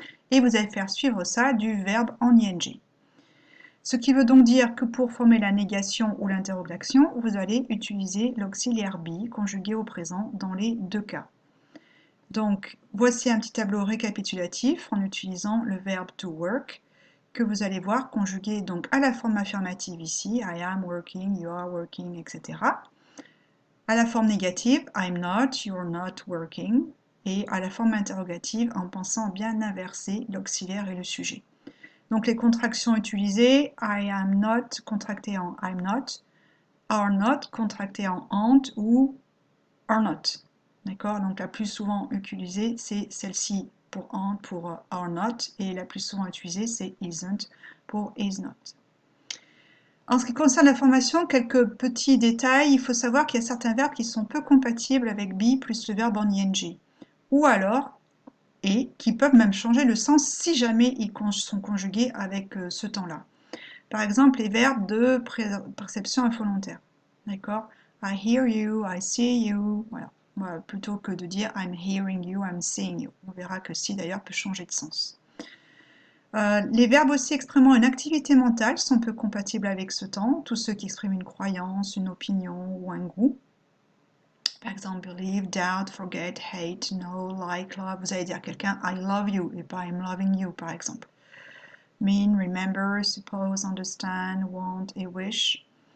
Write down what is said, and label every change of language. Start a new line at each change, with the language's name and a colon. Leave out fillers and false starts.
French: Et vous allez faire suivre ça du verbe en ing. Ce qui veut donc dire que pour former la négation ou l'interrogation, vous allez utiliser l'auxiliaire be conjugué au présent dans les deux cas. Donc, voici un petit tableau récapitulatif en utilisant le verbe to work, que vous allez voir conjugué donc à la forme affirmative ici,
English: I am working, you are working,
French: etc. À la forme négative,
English: I'm not, you're not working.
French: Et à la forme interrogative en pensant bien inverser l'auxiliaire et le sujet. Donc les contractions utilisées,
English: I am not
French: contracté en I'm not, are not contracté en aren't ou are not. D'accord? Donc la plus souvent utilisée, c'est celle-ci pour aren't, pour are not, et la plus souvent utilisée, c'est isn't pour is not. En ce qui concerne la formation, quelques petits détails. Il faut savoir qu'il y a certains verbes qui sont peu compatibles avec be plus le verbe en ing. Ou alors, et qui peuvent même changer le sens si jamais ils sont conjugués avec ce temps-là. Par exemple, les verbes de perception involontaire. D'accord?
English: I hear you, I see you. Voilà.
French: Plutôt que de dire
English: I'm hearing you, I'm seeing you.
French: On verra que si d'ailleurs peut changer de sens. Les verbes aussi exprimant une activité mentale sont peu compatibles avec ce temps, tous ceux qui expriment une croyance, une opinion ou un goût.
English: Par exemple, believe, doubt, forget, hate, know, like, love.
French: Vous allez dire à quelqu'un
English: I love you
French: et pas
English: I'm loving you,
French: par exemple.
English: Mean, remember, suppose, understand, want et wish.